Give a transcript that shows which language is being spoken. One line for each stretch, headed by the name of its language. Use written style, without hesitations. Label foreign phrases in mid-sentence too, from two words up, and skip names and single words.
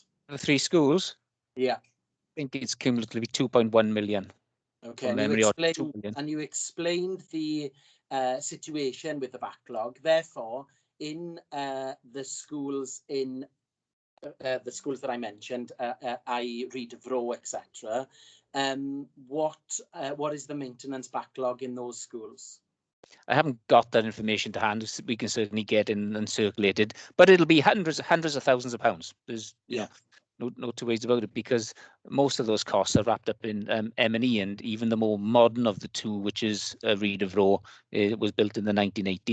English: The 3 schools? Yeah. I think it's cumulatively 2.1 million. Okay, and you explained the situation with the backlog. Therefore, in the schools that I mentioned, i.e. Rhyd-y-Fro, etc., what is the maintenance backlog in those schools? I haven't got that information to hand. We can certainly get in and circulate it, but it'll be hundreds of thousands of pounds. There's no two ways about it, because most of those costs are wrapped up in M&E, and even the more modern of the two, which is Rhyd-y-Fro, was built in the 1980s.